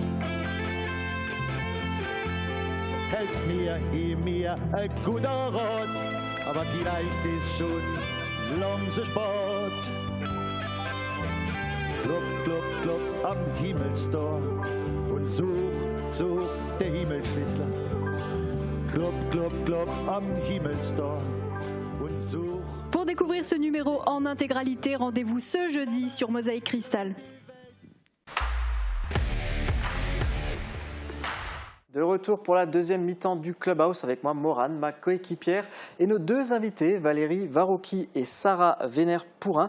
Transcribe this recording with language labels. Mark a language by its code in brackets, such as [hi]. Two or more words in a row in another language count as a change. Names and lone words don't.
[de] Helf mir, gib mir ein guter Rat, aber vielleicht ist schon lang so spät. Klop, klop, klop am Himmelstor und such der Himmelschlüssel. Klop, klop, klop am Himmelstor und such. [fr] Pour découvrir ce numéro en intégralité, rendez-vous ce jeudi sur Mosaïque Cristal. De retour pour la deuxième mi-temps du Clubhouse avec moi, Morane, ma coéquipière, et nos deux invités, Valérie Varocki et Sarah Vénère-Pourrin.